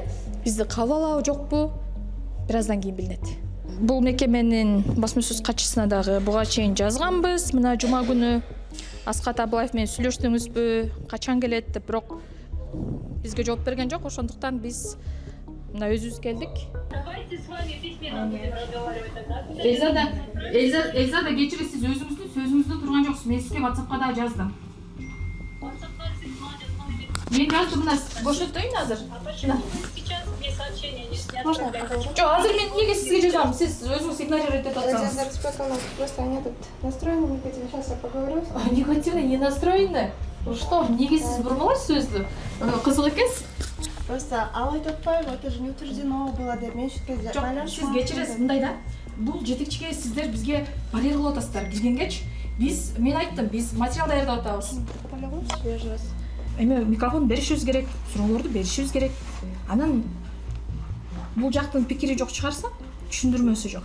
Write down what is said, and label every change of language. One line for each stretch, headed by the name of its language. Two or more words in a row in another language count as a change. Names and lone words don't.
Kyrgyz: Бизди кабыл алабы жокпу? Бир аздан кийин билинет. Бул мекеменин басма сөз катчысына дагы буга чейин жазганбыз. Мына жума күнү Аскат Абылаев менен сүйлөштүңүзбү, качан келет деп, бирок бизге жооп берген жок. Ошондуктан биз мына өзүбүз келдик.
Russian: Давайте с вами письменно будем разговаривать тогда.
Kyrgyz: Эльзада, кечири, сиз өзүңүздүн сөзүңүздө турган жоксуз. Мен сизге WhatsApp'ка да жаздым. Мен жаздым, мына бошоттойм азыр.
Russian: А почему вы сейчас мне сообщение не Можно? отправляете?
Kyrgyz: Жок, азыр мен эмнеге сизге жазам? Сиз өзүңүз игнорировать этип
Russian: Я
Kyrgyz: атсаңыз.
Russian: зараз пока у нас просто они тут настроены негативно. Сейчас я поговорю. Негативно не настроены. Что,
Kyrgyz: эмнеге сиз бурмалайсыз сөздү? Кызык экенсиз.
Russian: Просто Алла Айтотбаева, это же не утверждено было
Kyrgyz: деп мен шүткө Жок, сиз кечиресиз, мындай да. Бул жетекчиге сиздер бизге барьер кылып атасыздар. Киргенгечи мен айттым, биз материал даярдап атабыз. Эми микрофон беришибиз керек, суроолорду беришибиз керек. Анан бул жактын пикири жок чыгарса, түшүндүрмөсү жок.